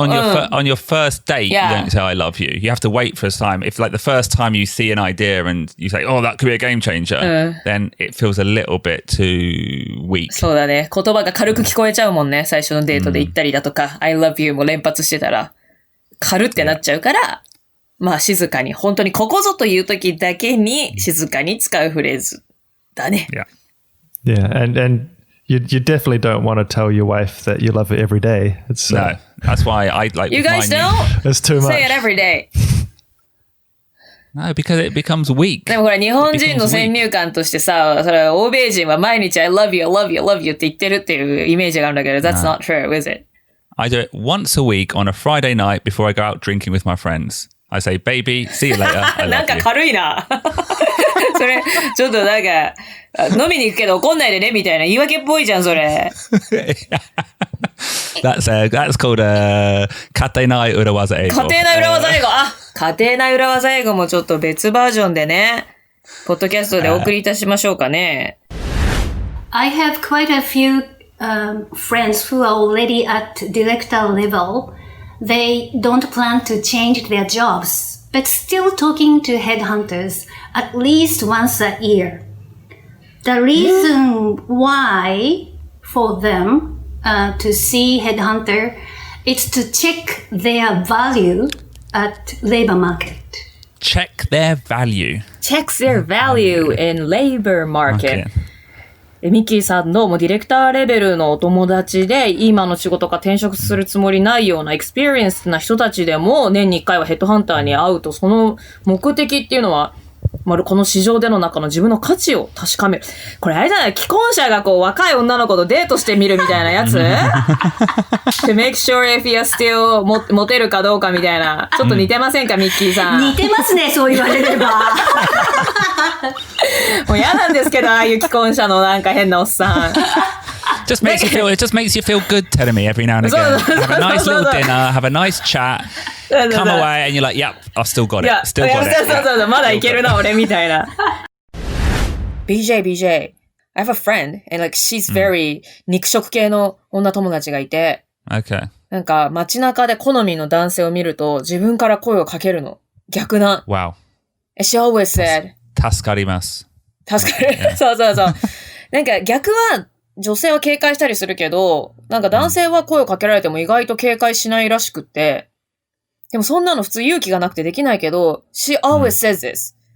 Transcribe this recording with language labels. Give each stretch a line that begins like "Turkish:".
English: Likewise, on your first date, you don't say I love you. You have to wait for a time. If like the first time you see an idea and you say, oh, that could be a game changer, then it feels a little bit too weak.
Japanese: そうだね。言葉が軽く聞こえちゃうもんね。最初のデートで言ったりだとか、
English: I love you
Japanese: も連発してたら、軽ってなっちゃうから、まあ静かに、本当にここぞという時だけに静かに使うフレーズだね。
English: Yeah, and you definitely don't want to tell your wife that you love her every day. It's no, that's why I like. You guys don't? It's too much. Say it every day. No, because it becomes weak.
Japanese: でもほら日本人の先入観としてさ、それは欧米人は毎日
English: I love you, I love you,
Japanese: I love you って言ってるっていうイメージがあるんだけど、
English: That's not true, is it? I do it once a week on a Friday night before I go out drinking with my friends. I say, baby, see you later. I love you.
Japanese: なんか軽いな。それ、ちょっとなんか、飲みに行くけど怒んないでねみたいな言い訳っぽいじゃん、それ。
English: That's called 家庭内裏技英語。
Japanese: 家庭内裏技英語。あ、家庭内裏技英語もちょっと別バージョンでね、ポッドキャストでお送りいたしましょうかね。
English: I have quite a few friends who are already at director level. They don't plan to change their jobs, but still talking to headhunters at least once a year. The reason why for them to see headhunter is to check their value at labor market. Check their value. Checks their value in labor market.
Japanese: ミッキーさんのもうディレクターレベルのお友達で今の仕事が転職するつもりないようなエクスペリエンスな人たちでも年に1回はヘッドハンターに会うとその目的っていうのはこの市場での中の自分の価値を確かめる。これあれじゃない既婚者がこう若い女の子とデートしてみるみたいなやつ
English: to make sure if you're still
Japanese: モテるかどうかみたいな。ちょっと似てませんか、ミッキーさん。似てますね、そう言われれば。もう嫌なんですけど、ああいう既婚者のなんか変なおっさん。
English: It just makes you feel good telling me every now and again. Have a nice little dinner, have a nice chat, come away and you're like, yep, I've still got it. Still got it.
Japanese: そう、まだいけるな、俺みたいな。
English: BJ, I have a friend and like she's very
Japanese: 肉食系の女友達がいて、
English: Okay.
Japanese: なんか街中で好みの男性を見ると自分から声をかけるの。逆な。
English: Wow. And she always said,
Japanese: 助かります。助かる。そう。なんか逆は女性は警戒したりするけど、なんか男性は声をかけられても意外と警戒しないらしくって、でもそんなの普通勇気がなくてできないけど、
English: she always says this.